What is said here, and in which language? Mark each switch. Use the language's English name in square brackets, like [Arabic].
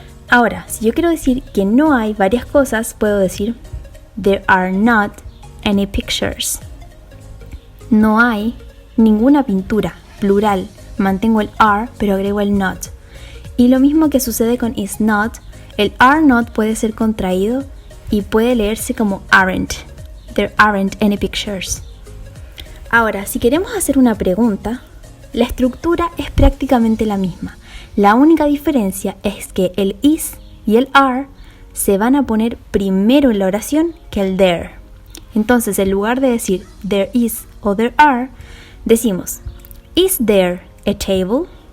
[Spanish] Ahora, si yo quiero decir que no hay varias cosas, puedo decir [English] there are not any pictures. [Spanish] No hay ninguna pintura, plural. Mantengo el are, pero agrego el not. Y lo mismo que sucede con is not, el are not puede ser contraído y puede leerse como aren't. [English] There aren't any pictures. [Spanish] Ahora, si queremos hacer una pregunta, la estructura es prácticamente la misma. La única diferencia es que el is y el are se van a poner primero en la oración que el there. Entonces, en lugar de decir there is o there are, decimos [English] is there a table?